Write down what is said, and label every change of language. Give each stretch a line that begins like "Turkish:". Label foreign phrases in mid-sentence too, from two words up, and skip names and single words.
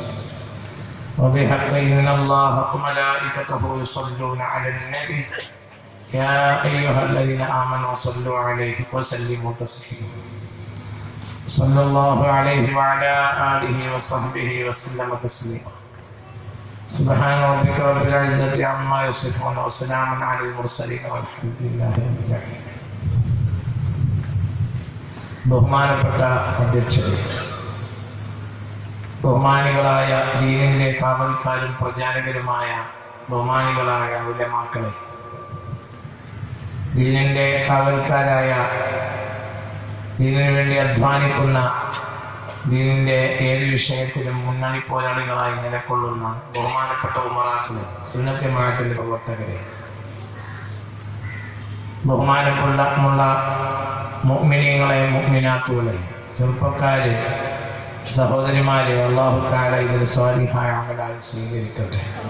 Arabic: وبحق إن الله وملائكته يصلون على النبي يا أيها الذين آمنوا صلوا عليه وسلموا تسليما. صلى الله عليه وعلى آله وصحبه وسلم تسليما. سبحان ربك رب العزة عما يصفون وسلام على المرسلين والحمد لله رب العالمين.
Malayalam: ബഹുമാനപ്പെട്ട അധ്യക്ഷരെ, ബഹുമാനികളായ ദീനിന്റെ കാവൽക്കാരും പ്രചാരകരുമായ ബഹുമാനികളായ ഉലമാക്കളെ, ദീനിന്റെ കാവൽക്കാരായ, ദീനിനു വേണ്ടി അധ്വാനിക്കുന്ന, ദീനിന്റെ ഏത് വിഷയത്തിലും മുന്നണി പോരാളികളായി നിലകൊള്ളുന്ന ബഹുമാനപ്പെട്ട ഉമറാക്കളെ, സുന്നത്ത് ജമാഅത്തിന്റെ പ്രവർത്തകരെ, ബഹുമാനമുള്ള മുഅ്മിനീങ്ങളെ, മുഅ്മിനാത്തുകളെ, ചെറുപ്പക്കാരെ, സഹോദരിമാരെ,
Arabic: الله تعالى
Malayalam: ഇതിൽ സ്വാലിഹായ അമലായി സ്വീകരിക്കട്ടെ.